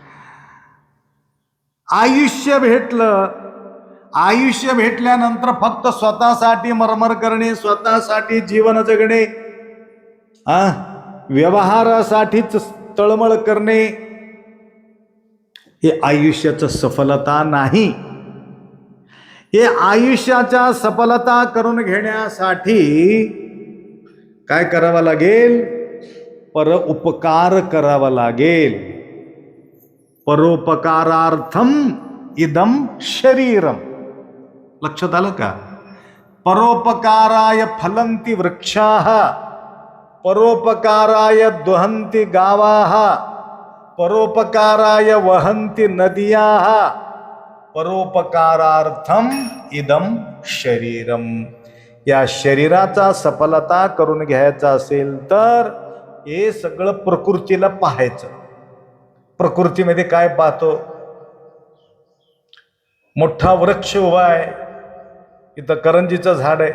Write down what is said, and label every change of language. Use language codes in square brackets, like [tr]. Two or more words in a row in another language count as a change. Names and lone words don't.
[mr] आयुष्य भेटलं, आयुष्य भेटल्यानंतर फक्त स्वतःसाठी मरमर करणे, स्वतःसाठी जीवन जगणे, व्यवहारासाठीच तळमळ करणे, हे आयुष्याचं सफलता नाही. हे आयुष्याच्या सफलता करून घेण्यासाठी काय करावं लागेल? परोपकार करावा लागेल. [sa] परोपकारार्थम इदम शरीरम. [mr] लक्षात आलं का? [sa] परोपकाराय फलंती वृक्षाः, परोपकाराय दुहंती गावाः, परोपकाराय वहंती नद्याः, परोपकारार्थम इदम शरीरम. [mr] या शरीराचा सफलता करून घ्यायचा असेल तर हे सगळं प्रकृतीला पाहायचं. प्रकृतीमध्ये काय पाहतो? मोठा वृक्ष उभा आहे, इथं करंजीचं झाड आहे.